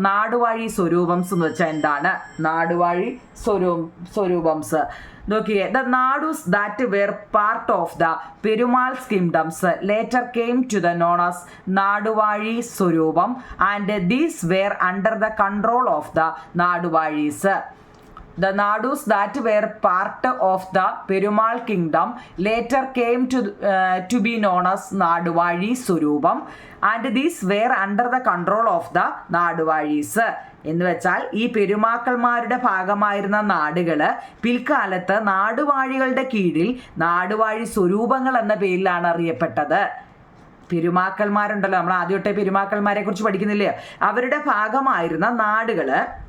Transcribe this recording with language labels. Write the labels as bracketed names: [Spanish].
[Malayalam] നാടുവാഴി സ്വരൂപംസ് എന്ന് വെച്ചാൽ എന്താണ്? നാടുവാഴി സ്വരൂപംസ് നോക്കിയേ. [English] The Nadus that were part of the Perumals kingdoms later came to the known as Naduvazhi swaroopam and these were under the control of the Naduvazhis. The Nadus that were part of the Perumal kingdom later came to be known as Naduvari Surubam and these were under the control of the Naduvaris. [Malayalam] എന്ന് വെച്ചാൽ ഈ പെരുമാക്കന്മാരുടെ ഭാഗമായിരുന്ന നാടുകള് പിൽക്കാലത്ത് നാടുവാഴികളുടെ കീഴിൽ നാടുവാഴി സ്വരൂപങ്ങൾ എന്ന പേരിലാണ് അറിയപ്പെട്ടത്. പെരുമാക്കന്മാരുണ്ടല്ലോ, നമ്മൾ ആദ്യമായിട്ടേ പെരുമാക്കന്മാരെ കുറിച്ച് പഠിക്കുന്നില്ലേ, അവരുടെ ഭാഗമായിരുന്ന നാടുകള്